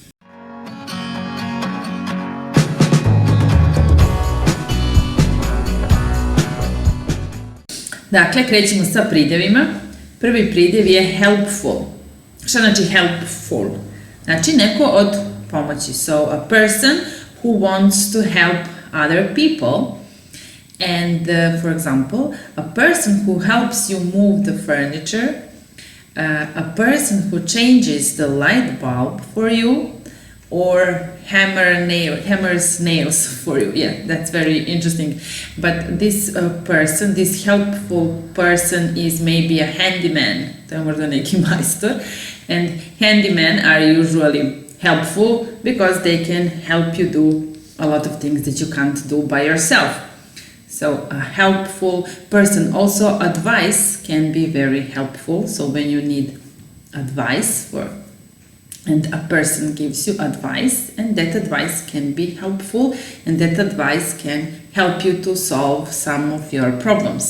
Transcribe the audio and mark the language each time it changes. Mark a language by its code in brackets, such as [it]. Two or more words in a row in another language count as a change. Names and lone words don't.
[sr] Dakle, krećemo sa pridevima. Prvi pridev je helpful. Šta znači helpful? Znači neko od pomoći. [en] So, a person who wants to help other people. And for example, a person who helps you move the furniture, a person who changes the light bulb for you, or hammers nails for you. Yeah, that's very interesting. But this person, this helpful person is maybe a handyman. [sr] To je možda neki majstor. [en] And handymen are usually helpful because they can help you do a lot of things that you can't do by yourself. So a helpful person. Also, advice can be very helpful. So when you need advice and a person gives you advice, and that advice can be helpful, and that advice can help you to solve some of your problems.